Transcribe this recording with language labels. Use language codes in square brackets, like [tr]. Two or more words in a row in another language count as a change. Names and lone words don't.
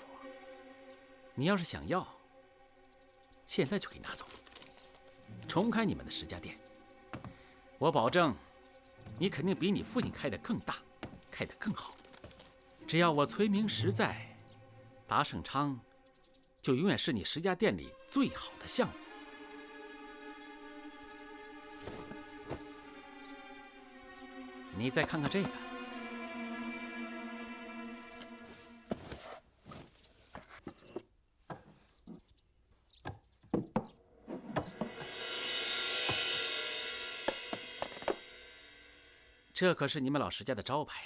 [zh] 你要是想要，現在就可以拿走，重開你們的石家店。我保證，你肯定比你父親開得更大，開得更好。只要我崔明實在，達盛昌就永遠是你石家店裡最好的項目。你再看看這個。這可是你們老石家的招牌呀！